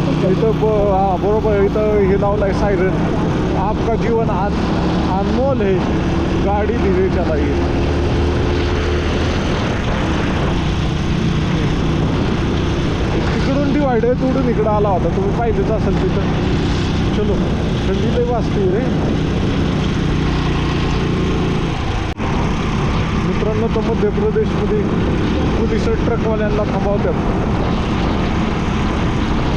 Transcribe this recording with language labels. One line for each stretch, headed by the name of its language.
Marathi: इथं हां बरोबर, इथं हे लावलं आहे सायरन.
Hindi: आपका जीवन अनमोल है, गाडी धीरे चलाइए.
Marathi: तिकडून डिवायड आहे, तिकडून इकडं आला होता. तुम्ही पाहिजेच असेल तिथं. चलो, थंडी लई वाजते रे मित्रांनो. तर मध्य प्रदेशमध्ये पोलीस ट्रकवाल्यांना थांबवतात.